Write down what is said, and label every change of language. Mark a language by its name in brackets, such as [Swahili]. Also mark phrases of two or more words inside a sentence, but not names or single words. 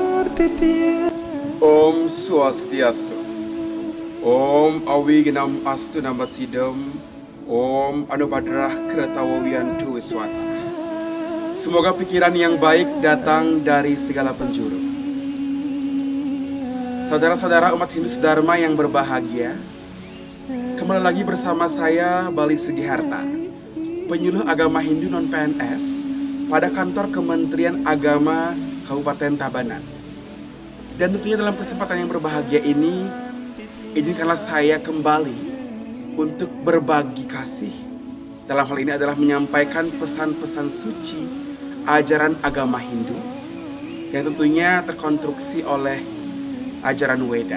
[Sanskrit] Om Swastiastu. Om Awignam Astu Namasidam. Om Anubadrah Kretawawiantu Wiswata. [Indonesian] Semoga pikiran yang baik datang dari segala penjuru. Saudara-saudara umat Hindu Dharma yang berbahagia, kembali lagi bersama saya Bali Sugiharta, penyuluh agama Hindu non-PNS pada kantor Kementerian Agama Kabupaten Tabanan. Dan tentunya dalam kesempatan yang berbahagia ini, izinkanlah saya kembali untuk berbagi kasih. Dalam hal ini adalah menyampaikan pesan-pesan suci ajaran agama Hindu yang tentunya terkonstruksi oleh ajaran Weda.